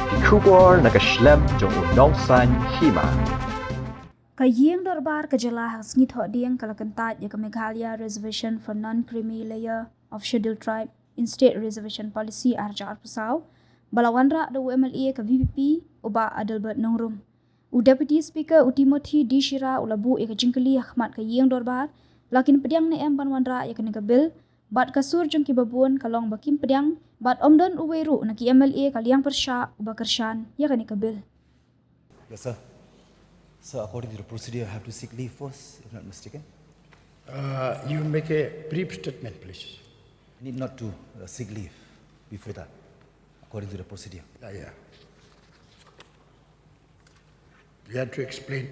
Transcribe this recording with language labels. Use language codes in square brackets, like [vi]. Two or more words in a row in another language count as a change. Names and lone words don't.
[kha] Shubor nakaslem jong unongsan Hima. Ïing Dorbar kejelah hasngi Thawaiñ kala Kyntait ya Meghalaya Reservation for Non-Creamy Layer of Scheduled Tribe in State Reservation Policy arjar pesau bala Wanrah da UMLA ke VPP uba Adelbert Nongrum. Deputy Speaker Timothy D. Shira ulabu ya kejingkeli Ahmad Ïing Dorbar lakin pediang ne ban Wanrah ya kena bil bat kasur jong ki babun kalong bakim pediang bat omdon uweru na ki MLA kaliang persya uba kershan ya kena bil. [en] Yes, sir. So, according to the procedure, I have to seek leave first, if not mistaken. You make a brief statement, please. I need not to seek leave before that, according to the procedure. Yeah. You have to explain.